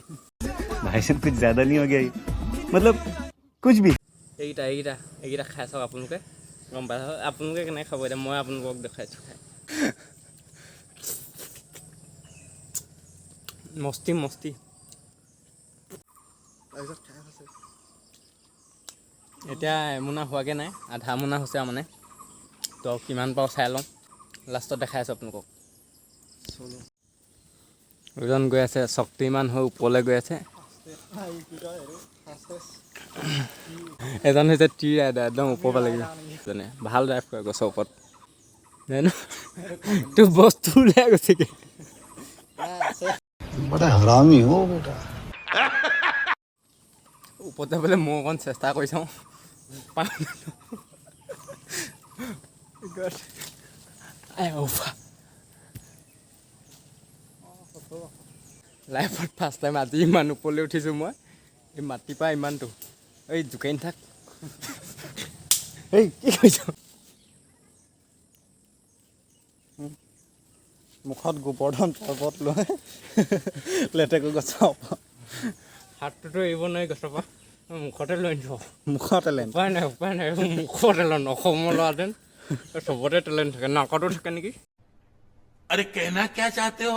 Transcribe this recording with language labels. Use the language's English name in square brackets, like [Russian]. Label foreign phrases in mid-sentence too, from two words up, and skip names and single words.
[Hindi] भाई साहब कुछ ज़्यादा नहीं हो गया मतलब कुछ भी [Assamese] এইকেইটা খাই চাওক আপোনালোকে গম পাই আপোনালোকে কেনেকৈ খাব এতিয়া মই আপোনালোকক দেখাইছোঁ খাই মস্তি এতিয়া এমোনা হোৱাকৈ নাই আধা মোনা হৈছে মানে তো কিমান পাওঁ চাই লওঁ লাষ্টত দেখাই আছোঁ আপোনালোকক এজন গৈ আছে শক্তিমান হৈ ওপৰলৈ গৈ আছে এজন হৈছে টি ৰাইডাৰ একদম ওপৰ পৰা লাগিব যেনে ভাল ড্ৰাইভ কৰে গছৰ ওপৰত জানো তোৰ বস্তু ওলাই গৈছেগৈ [Hindi] हरामी हो बेटा [Assamese] ওপৰত যাবলৈ মই অকণ চেষ্টা কৰি চাওঁ লাইফত [English] first time [Assamese] আজি ইমান ওপৰলৈ উঠিছোঁ মই এই মাটিৰ পৰা ইমানটো এই জোকাই নাথাক এই কি কৰিছ মুখত গোবৰ্ধন পৰ্বত লৈ লেটেকু গছৰ হাতটোতো এৰিব নোৱাৰি গছৰ পৰা মুখতে লৈ নিব মুখৰ টেলেণ্ট উপায় নাই মুখৰ টেলেণ্ট অসমৰ ল'ৰাহেঁতেন চবতে টেলেণ্ট থাকে নাকতো থাকে নেকি [Hindi] अरे कहना क्या चाहते हो